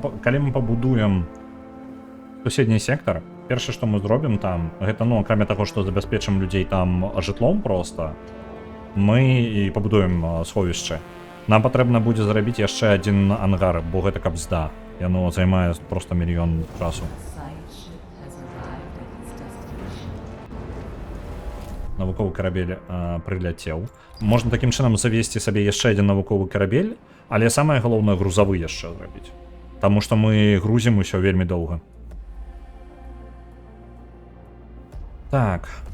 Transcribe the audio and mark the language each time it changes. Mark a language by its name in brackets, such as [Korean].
[Belarusian] Калі мы пабудуем суседні сектор, першае, што мы зробім там, гэта, ну, акрамя таго, што забяспечым людзей там жытлом проста, мы і пабудуем сховішча. Нам патрэбна будзе зрабіць яшчэ адзін ангар, бо гэта кабзда. Яно займае проста мільён часу. [English] Science ship has arrived at its destination. [Belarusian] Навуковы карабель прыляцеў. Можна такім чынам завесці сабе яшчэ адзін навуковы карабель, але самае галоўнае грузавы яшчэ зрабіць. Таму што мы грузім усё вельмі доўга. Так.